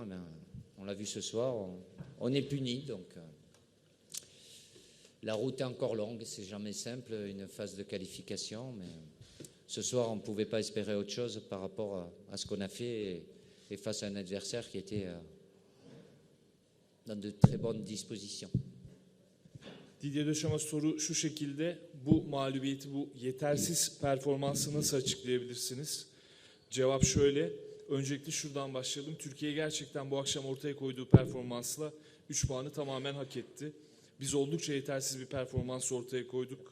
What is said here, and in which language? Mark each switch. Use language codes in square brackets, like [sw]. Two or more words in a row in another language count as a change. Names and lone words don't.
[fr] On l'a vu ce soir, on est puni. Donc la route est encore longue, c'est jamais simple, une phase de qualification, mais ce soir, on ne pouvait pas espérer autre chose par rapport à ce qu'on a fait et face à un adversaire qui était dans de très bonnes dispositions. [tr] Didier Deschamps soru şu şekilde, bu mağlubiyeti, bu yetersiz performansı nasıl açıklayabilirsiniz? Cevap şöyle, öncelikle şuradan başlayalım. Türkiye gerçekten bu akşam ortaya koyduğu performansla 3 puanı tamamen hak etti. Biz oldukça yetersiz bir performans ortaya koyduk.